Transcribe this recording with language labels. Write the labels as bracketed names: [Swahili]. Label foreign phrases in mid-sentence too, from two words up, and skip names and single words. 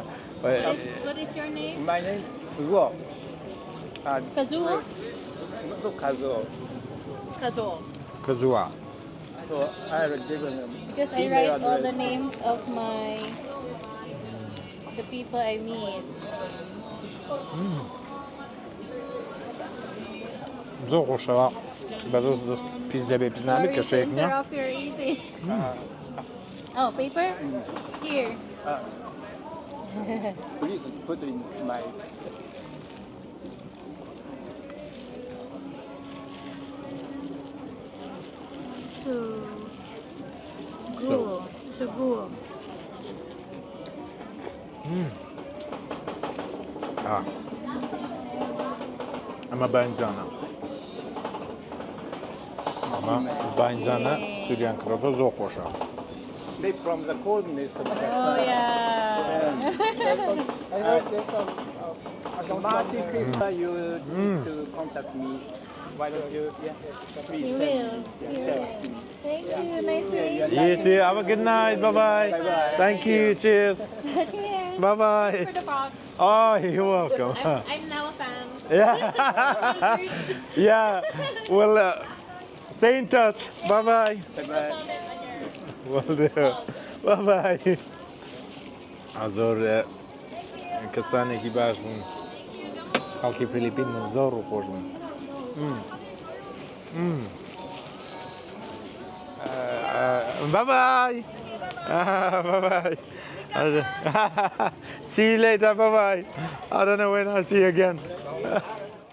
[English] What is your name? my name is Guo. Kazuo? Not Kazuo. Kazuo. Kazua. So I have given him Because I email write all address. the names of the people I meet. [Central Kurdish] زۆر خۆشەوە بەدەست دەست پیس دەبێ پیس نابێت کە [English] Sorry to [Central Kurdish] شەیەک نییە. [English] interrupt your eating. Oh, paper? Here. Please put in my. Sugo. [Central Kurdish] ئەمە باینجانە. ئەمە باینجانە سووریان کڕۆتە زۆر خۆشە. [English] They from the coordinator. Oh, yeah. I heard there's some. Martin, you need to contact me. Why don't you? Yeah, please. You will. You will. Thank you. Nice to meet you. You too. Have a good night. Bye-bye. Bye-bye. Thank you. Cheers. Cheers. Bye-bye. For the box. Oh, you're welcome. I'm now a fan. Yeah. Yeah. Well, stay in touch. Bye-bye. Bye-bye. Will do. Bye-bye. [Central Kurdish] زۆر کەسانێکی باش بوون. خەڵکی فیلیپین زۆر ڕووخۆش بوون. [English] Bye-bye. Bye-bye. See you later. Bye-bye. I don't know when I'll see you again.